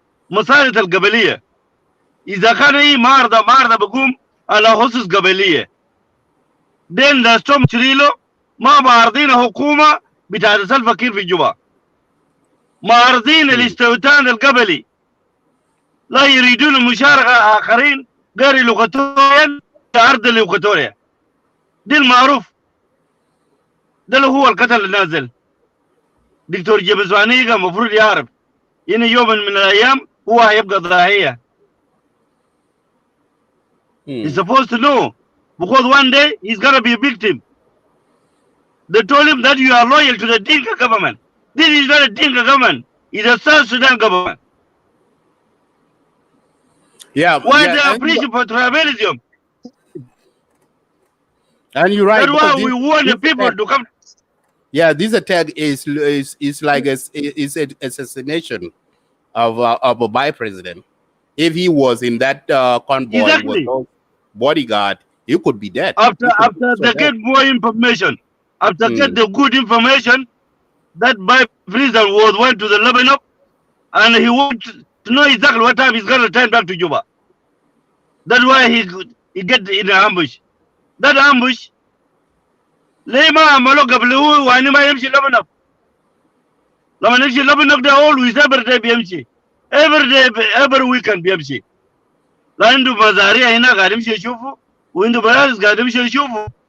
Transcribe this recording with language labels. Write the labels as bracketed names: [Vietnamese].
[Arabic] مصالح القبليه اذا كان هي معارضه بقوم على اسس قبليه، دين توماس شريلو ما معارضين حكومه بتاعت سلفا كير في جوبا، معارضين الاستوطان القبلي، لا يريدون مشاركه اخرين غير الاوكاتوريان في ارض الاوكاتوريا. دي المعروف، ده اللي هو القتل النازل. دكتور جيمس واني إيغا المفروض يعرف ان يوم من الايام هو هيبقى ضحيه. [English] He's supposed to know because one day he's gonna be a victim. They told him that you are loyal to the Dinka government. This is not a Dinka government, it's a South Sudan government. Yeah. Why they are preaching for tribalism? And you're right. That's why we want the people to come. Yeah, this attack is like is an assassination of a vice president. If he was in that convoy Exactly. with those bodyguard, he could be dead. After they get more information, after get the good information that vice president went to the Lebanon and he wants to know exactly what time he's gonna turn back to Juba. That's why he get in an ambush. That ambush [Arabic] ليه ما عملوه قبل هو واني ما يمشي لبنان؟ لما نمشي لبنان ده [English] always every day [Arabic] بيمشي، [English] every weekend [Arabic] بيمشي. لا عنده مزاريع هنا قاعد يمشي يشوفه، وعنده بلاد قاعد يمشي يشوفه.